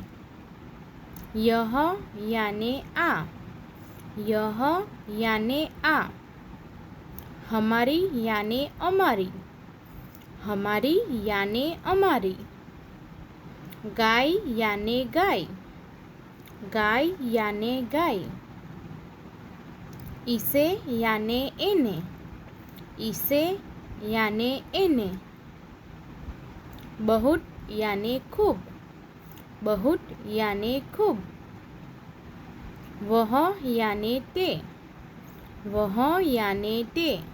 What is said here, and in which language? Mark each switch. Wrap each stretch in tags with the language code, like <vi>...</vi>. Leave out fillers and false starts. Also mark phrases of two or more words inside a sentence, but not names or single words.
<hi>यह याने આ, यह याने આ। हमारी याने અમારી, हमारी याने અમારી। गाय याने ગાય, गाय याने ગાય। इसे याने एने, इसे याने एने। बहुत याने खूब, बहुत याने खूब। वह याने ते, वह याने ते।</hi>